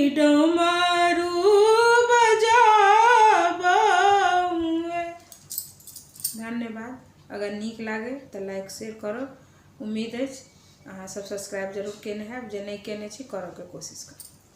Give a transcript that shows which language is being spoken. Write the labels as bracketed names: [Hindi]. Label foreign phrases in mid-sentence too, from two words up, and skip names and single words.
[Maithili] डमरू बजाबे। धन्यवाद। अगर नीक लागे तो [English] like share [Maithili] करब। उम्मीद है अहाँ सब सब्सक्राइब जरूर केने हैब, जे नहीं केने छी करऽ के कोशिश करब।